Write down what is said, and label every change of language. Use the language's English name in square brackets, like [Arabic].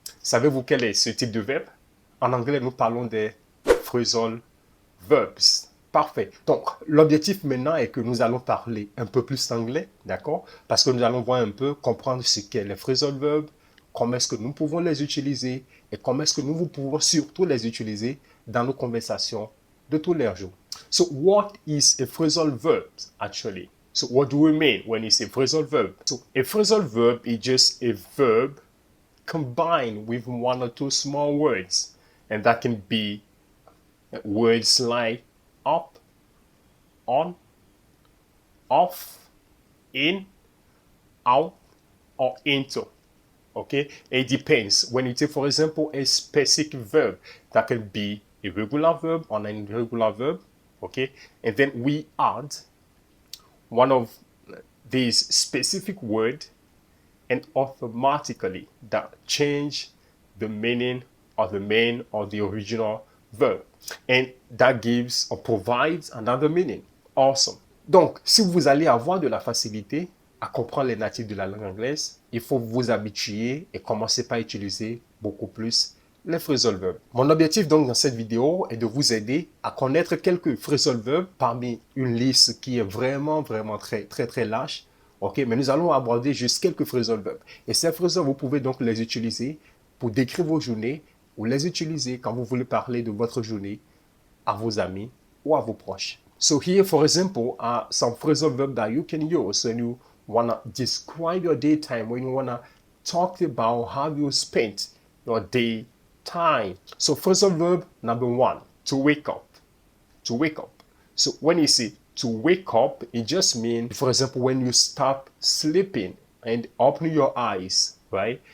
[French] Savez-vous quel est ce type de verbe? En anglais, nous parlons des Phrasal Verbs. Parfait. Donc, l'objectif maintenant est que nous allons parler un peu plus anglais, d'accord? Parce que nous allons voir un peu, comprendre ce qu'est les Phrasal Verbs, comment est-ce que nous pouvons les utiliser et comment est-ce que nous pouvons surtout les utiliser dans nos conversations de tous les jours. [English] So, what is a phrasal verb actually? So, what do we mean when you say phrasal verb? So, a phrasal verb is just a verb combined with one or two small words. And that can be words like up, on, off, in, out, or into. Okay? It depends. When you take, for example, a specific verb, that can be a regular verb or an irregular verb. Okay? And then we add one of these specific words and automatically that change the meaning of the main or the original verb. And that gives or provides another meaning. Awesome. [French] Donc, si vous allez avoir de la facilité à comprendre les natifs de la langue anglaise, il faut vous habituer et commencer par utiliser beaucoup plus les phrasal verbs. Mon objectif donc dans cette vidéo est de vous aider à connaître quelques phrasal verbs parmi une liste qui est vraiment très large. Ok, mais nous allons aborder juste quelques phrasal verbs. Et ces phrasal, vous pouvez donc les utiliser pour décrire vos journées ou les utiliser quand vous voulez parler de votre journée à vos amis ou à vos proches. [English] So here, for example, are some phrasal verbs that you can use when you want to describe your daytime, when you want to talk about how you spent your daytime. So phrasal verb number one, to wake up. To wake up. So when you say to wake up, it just means, for example, when you stop sleeping and open your eyes, right?